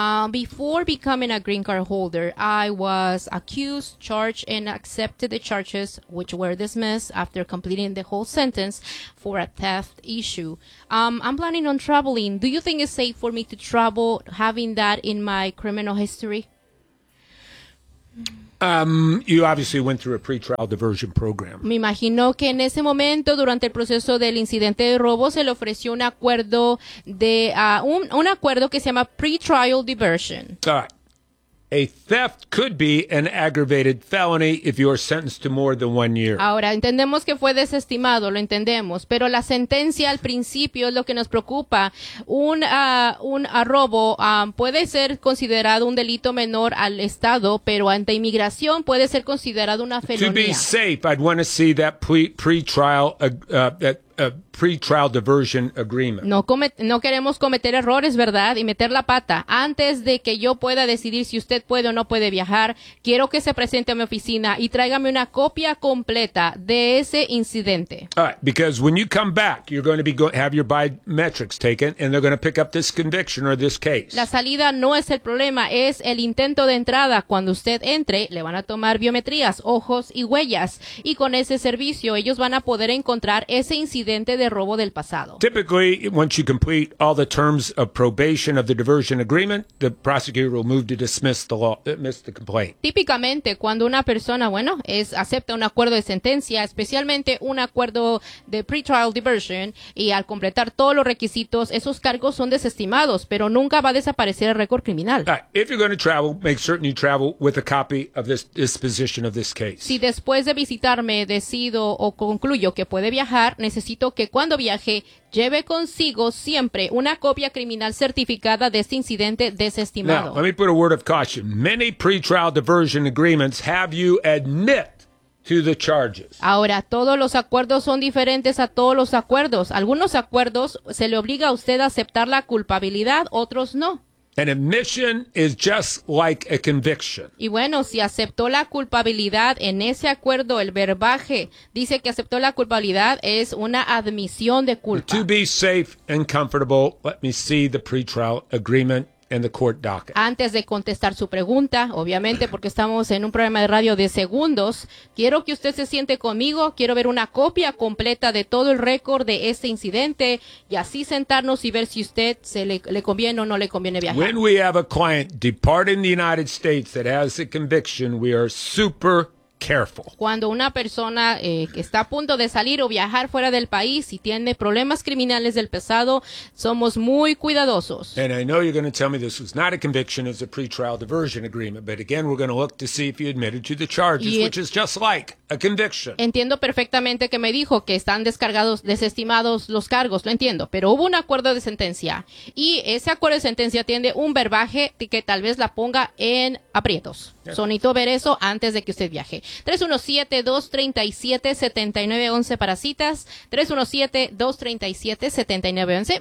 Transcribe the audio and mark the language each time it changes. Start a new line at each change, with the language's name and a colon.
English: Before becoming a green card holder, I was accused, charged, and accepted the charges, which were dismissed after completing the whole sentence for a theft issue. I'm planning on traveling. Do you think it's safe for me to travel having that in my criminal history? You obviously went through a pretrial diversion program.
Spanish: Me imagino que en ese momento, durante el proceso del incidente de robo, se le ofreció un acuerdo de un acuerdo que se llama pretrial diversion.
English: A theft could be an aggravated felony if you are sentenced to more than 1 year.
Spanish: Ahora, entendemos que fue desestimado, lo entendemos, pero la sentencia al principio es lo que nos preocupa. Un robo puede ser considerado un delito menor al Estado, pero ante inmigración puede ser considerado una felonía.
English: To be safe, I'd want to see that pre-trial pre-trial diversion agreement.
Spanish: No queremos cometer errores, ¿verdad? Y meter la pata. Antes de que yo pueda decidir si usted puede o no puede viajar, quiero que se presente a mi oficina y tráigame una copia completa de ese incidente.
English: All right, because when you come back, you're going to be have your biometrics taken and they're going to pick up this conviction or this case.
Spanish: La salida no es el problema, es el intento de entrada. Cuando usted entre, le van a tomar biometrías, ojos y huellas. Y con ese servicio, ellos van a poder encontrar ese incidente de robo del pasado.
English: Typically, once you complete all the terms of probation of the diversion agreement, the prosecutor will move to dismiss the complaint.
Spanish: Típicamente, cuando una persona, bueno, acepta un acuerdo de sentencia, especialmente un acuerdo de pretrial diversion, y al completar todos los requisitos, esos cargos son desestimados, pero nunca va a desaparecer el récord criminal.
English: If you're going to travel, make certain you travel with a copy of this disposition of this case.
Spanish: Si después de visitarme decido o concluyo que puede viajar, necesito que cuando viaje lleve consigo siempre una copia criminal certificada de este incidente desestimado.
English: Now, let me put a word of caution. Many pretrial diversion agreements have you admit to the charges.
Spanish: Ahora, todos los acuerdos son diferentes a todos los acuerdos. Algunos acuerdos se le obliga a usted a aceptar la culpabilidad, otros no.
English: An admission is just like a conviction.
Spanish: Y bueno, si aceptó la culpabilidad en ese acuerdo, el verbaje dice que aceptó la culpabilidad, es una admisión de culpa.
English: To be safe and comfortable, let me see the pretrial agreement and the court docket.
Spanish: Antes de contestar su pregunta, obviamente porque estamos en un programa de radio de segundos, quiero que usted se siente conmigo, quiero ver una copia completa de todo el récord de este incidente y así sentarnos y ver si usted se le conviene o no le conviene viajar.
English: When we have a client departing the United States that has a conviction, we are super careful.
Spanish: Cuando una persona que está a punto de salir o viajar fuera del país y tiene problemas criminales del pasado, somos muy cuidadosos.
English: And I know you're going to tell me this was not a conviction, it's a pretrial diversion agreement, but again, we're going to look to see if you admitted to the charges, which is just like a conviction.
Spanish: Entiendo perfectamente que me dijo que están descargados, desestimados los cargos, lo entiendo, pero hubo un acuerdo de sentencia y ese acuerdo de sentencia tiene un verbaje que tal vez la ponga en aprietos. Sonito ver eso antes de que usted viaje. 317-237-7911 para citas. 317-237-7911.